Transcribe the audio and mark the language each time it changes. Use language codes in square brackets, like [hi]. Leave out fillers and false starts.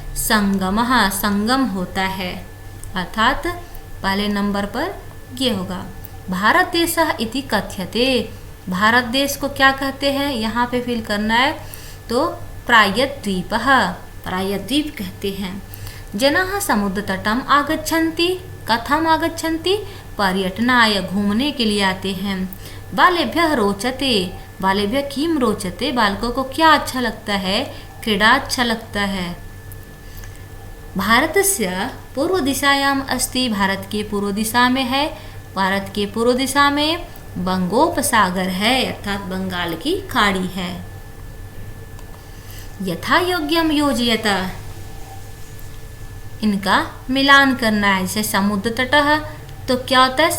[hi] संगमः संगम होता है। अर्थात पहले नंबर पर ये होगा। [sa] भारत देशः इति कथ्यते। [hi] भारत देश को क्या कहते हैं? यहाँ पे फिल करना है तो प्रायद्वीपः प्रायद्वीप कहते हैं। [sa] जनाः समुद्रतटम् आगच्छन्ति। कथम् आगच्छन्ति? [hi] पर्यटनाय घूमने के लिए आते हैं। [sa] बालेभ्यः रोचते। बालेभ्यः किं रोचते? [hi] बालकों को क्या अच्छा लगता है? क्रीडा अच्छा लगता है। [sa] भारतस्य पूर्व दिशायाम् अस्ति। [hi] भारत के पूर्व दिशा में है। भारत के पूर्व दिशा में बंगोपसागर है अर्थात बंगाल की खाड़ी है। [sa] यथा योग्यम योजयत। [hi] इनका मिलान करना है। जैसे समुद्र तटः तो क्या होता है?